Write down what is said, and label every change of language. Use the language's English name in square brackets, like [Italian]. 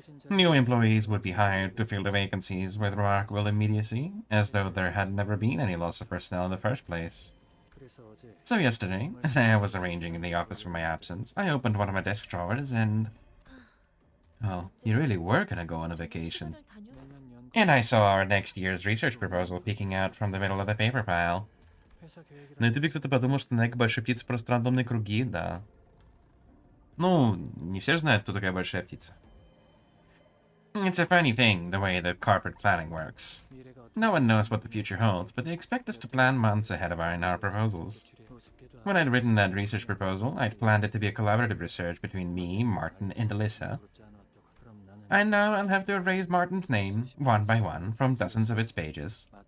[English] New employees would be hired to fill the vacancies with remarkable immediacy, as though there had never been any loss of personnel in the first place. So yesterday, as I was arranging in the office for my absence, I opened one of my desk drawers and... Oh, you really were gonna go on a vacation. And I saw our next year's research proposal peeking out from the middle of the paper pile. [Russian] На ютубе кто-то подумал, что Нег большая птица просто рандомные круги, да. Ну, не все же знают, кто такая большая птица. [English] It's a funny thing, the way that corporate planning works. No one knows what the future holds, but they expect us to plan months ahead of our proposals. When I'd written that research proposal, I'd planned it to be a collaborative research between me, Martin, and Alyssa. And now I'll have to erase Martin's name, one by one, from dozens of its pages.